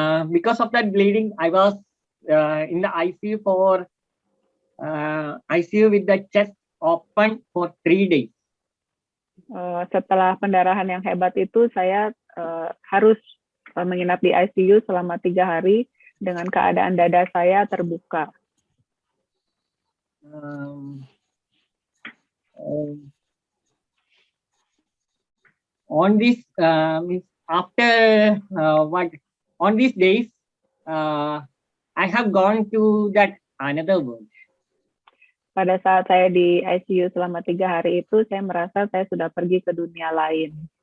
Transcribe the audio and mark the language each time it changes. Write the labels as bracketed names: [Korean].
[English] Because of that bleeding, I was in the ICU for ICU with the chest open for 3 days. [Indonesian] Setelah pendarahan yang hebat itu, saya harus menginap di ICU selama 3 hari dengan keadaan dada saya terbuka. [English] On this on these days, I have gone to that another world. [Indonesian] Pada saat saya di ICU selama 3 hari itu, saya merasa saya sudah pergi ke dunia lain.